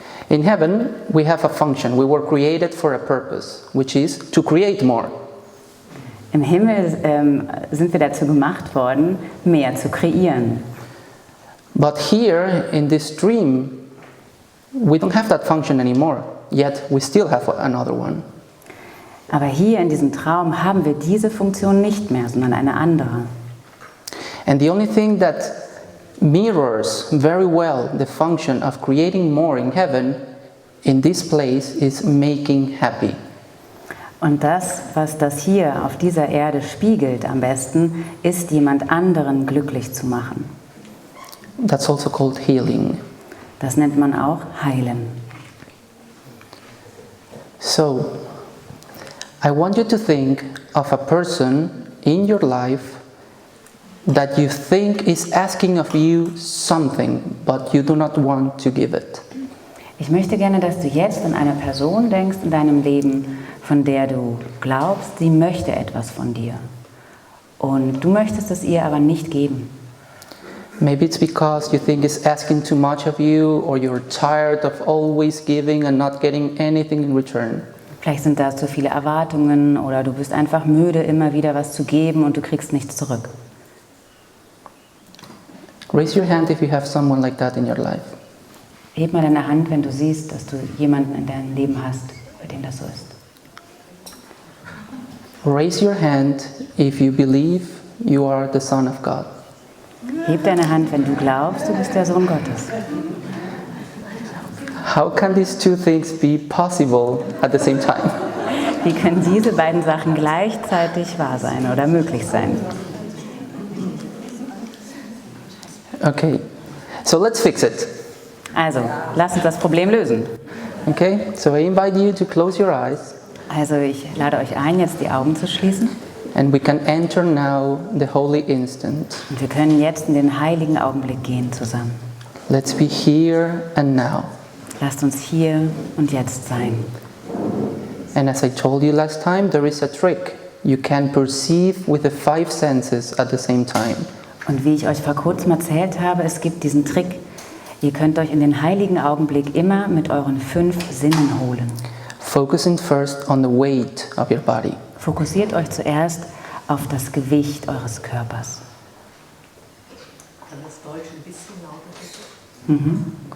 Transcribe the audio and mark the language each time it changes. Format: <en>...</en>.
<en>In heaven, we have a function. We were created for a purpose, which is to create more.</en> <de>Im Himmel sind wir dazu gemacht worden, mehr zu kreieren.</de> <en>But here, in this dream, we don't have that function anymore, yet we still have another one.</en> <de>Aber hier in diesem Traum haben wir diese Funktion nicht mehr, sondern eine andere.</de> <en>And the only thing that mirrors very well the function of creating more in heaven, in this place, is making happy.</en> <de>Und das, was das hier auf dieser Erde spiegelt am besten, ist, jemand anderen glücklich zu machen.</de> <en>That's also called healing.</en> <de>Das nennt man auch heilen.</de> <en>So, I want you to think of a person in your life that you think is asking of you something, but you do not want to give it.</en> <de>Ich möchte gerne, dass du jetzt an eine Person denkst in deinem Leben, von der du glaubst, sie möchte etwas von dir. Und du möchtest es ihr aber nicht geben.</de> <en>Maybe it's because you think it's asking too much of you, or you're tired of always giving and not getting anything in return.</en> <de>Vielleicht sind da zu viele Erwartungen oder du bist einfach müde, immer wieder was zu geben und du kriegst nichts zurück.</de> <en>Raise your hand if you have someone like that in your life.</en> <de>Heb mal deine Hand, wenn du siehst, dass du jemanden in deinem Leben hast, bei dem das so ist.</de> <en>Raise your hand if you believe you are the Son of God.</en> <de>Heb deine Hand, wenn du glaubst, du bist der Sohn Gottes.</de> <en>How can these two things be possible at the same time?</en> <de>Wie können diese beiden Sachen gleichzeitig wahr sein oder möglich sein?</de> <en>Okay, so let's fix it.</en> <de>Also, lass uns das Problem lösen.</de> <en>Okay, so I invite you to close your eyes,</en> <de>Also, ich lade euch ein, jetzt die Augen zu schließen.</de> <en>and we can enter now the holy instant.</en> <de>Und wir können jetzt in den heiligen Augenblick gehen zusammen.</de> <en>Let's be here and now.</en> <de>Lasst uns hier und jetzt sein.</de> <en>And as I told you last time, there is a trick. You can perceive with the 5 senses at the same time.</en> <de>Und wie ich euch vor kurzem erzählt habe, es gibt diesen Trick. Ihr könnt euch in den heiligen Augenblick immer mit euren 5 Sinnen holen.</de> <en>Focusing first on the weight of your body.</en> <de>Fokussiert euch zuerst auf das Gewicht eures Körpers. Kann das Deutsch ein bisschen lauter bitte?</de>